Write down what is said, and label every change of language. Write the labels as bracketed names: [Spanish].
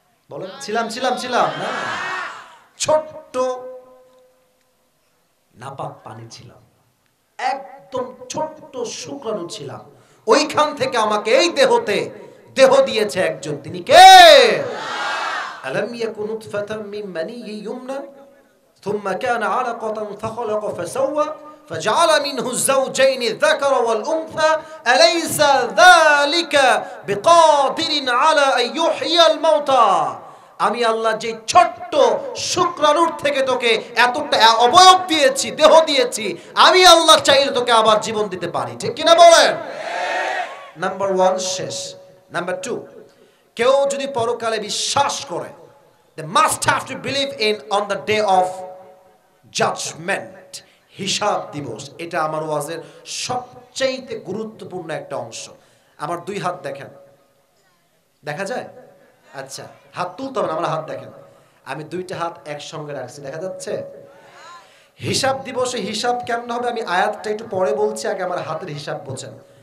[Bangla] বলো, ছিলাম ছিলাম ছিলাম না? ছোট্ট নাপাক পানি ছিলাম, একদম ছোট্ট শুক্রাণু ছিলাম। ওইখান থেকে আমাকে এই দেহতে দেহ দিয়েছে একজন, তিনি কে? [Arabic] আলাম ইয়াকুন নুতফাতাম মিন মানিয়্যিন ইউমনা থুম্মা কানা আলাকাতান ফাখালাকা ফাসাওয়া فجعل منه الزوجين الذكر والأنثى أليس ذلك بقادر على أن يحيي الموتى। [Bangla] আমি আল্লাহ যে ছোট্ট শুক্রাণুর থেকে তোকে এতটা অবয়ব দিয়েছি, দেহ দিয়েছি, আমি আল্লাহ চাইলে তোকে আবার জীবন দিতে পারি, ঠিক কিনা বলেন? নাম্বার 1 শেষ। নাম্বার 2, কেউ যদি পরকালে বিশ্বাস করে, [English] they must have to believe in on the day of judgment, [Bangla] হিসাব দিবস। এটা আমার ওয়াজের সবচেয়ে গুরুত্বপূর্ণ একটা অংশ। আমার 2 হাত দেখেন, দেখা যায়? আচ্ছা হাত তুলতে হবে না, আমার হাত দেখেন, আমি 2টা হাত একসঙ্গে রাখছি, দেখা যাচ্ছে? হিসাব দিবসে হিসাব কেমন হবে আমি আয়াতটা একটু পরে বলছি, আগে আমার হাতের হিসাব বোঝেন।